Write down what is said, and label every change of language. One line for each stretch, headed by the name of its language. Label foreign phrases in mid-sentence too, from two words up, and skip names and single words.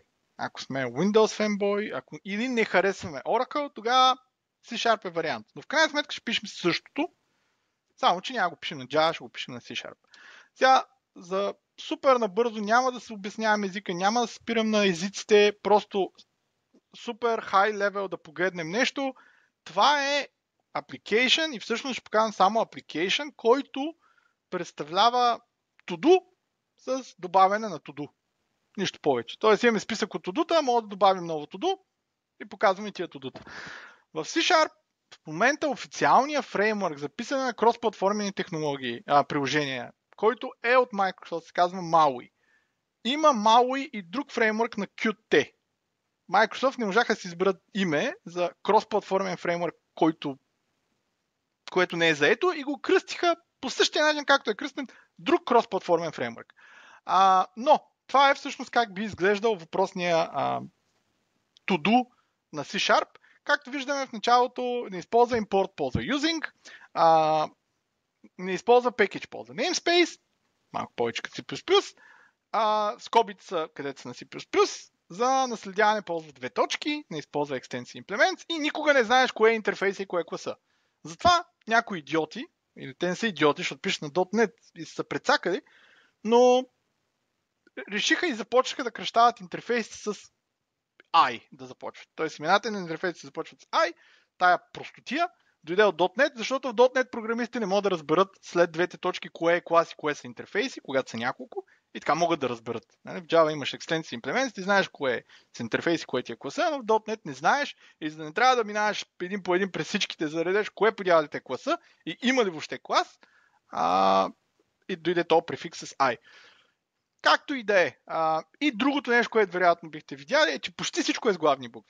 Bulgarian: Ако сме Windows fanboy, или не харесваме Oracle, тогава C-Sharp е вариант. Но в крайна сметка ще пишем същото, само че няма го пишем на Java, ще го пишем на C-Sharp. Сега, за супер набързо няма да се обяснявам езика, няма да се спирам на езиците, просто супер
English: high level
Bulgarian: да погледнем нещо. Това е application и всъщност ще покажам само application, който представлява to-do с добавяне на to-do. Нищо повече. Тоест имаме списък от to-do-та, може да добавим ново to-do и показваме тия to-do-та. В C-Sharp в момента официалният фреймворк за писане на кросплатформени технологии, приложения, който е от Microsoft, се казва MAUI. Има MAUI и друг фреймворк на Qt. Microsoft не можаха да си изберат име за кросплатформен фреймворк, което не е заето и го кръстиха по същия начин, както е кръстен друг кросплатформен фреймворк. Но това е всъщност как би изглеждал въпросния to-do на C-Sharp. Както виждаме в началото, не използва import, ползва using, не използва package, ползва namespace, малко повече като C++, скобите са където са на C++, за наследяване ползва две точки, не използва
English: extension implements
Bulgarian: и никога не знаеш кое е интерфейс и кое е класа. Затова някои идиоти, или те не са идиоти, защото пишат на .NET и са прецакали, но решиха и започнаха да кръщават интерфейси с I да започват. Тоест имената на интерфейси се започват с I, тая простотия дойде от .NET, защото в .NET програмистите не могат да разберат след двете точки кое е клас и кое са интерфейси, когато са няколко, и така могат да разберат. В Java имаш
English: extension implements,
Bulgarian: ти знаеш кое са интерфейси, кое ти е класа, но в .NET не знаеш и за да не трябва да минаваш един по един през всичките, за да редеш кое по дяволите е класа и има ли въобще клас, и дойде този префикс с I. Както и да е. И другото нещо, което вероятно бихте видяли, е, че почти всичко е с главни букви.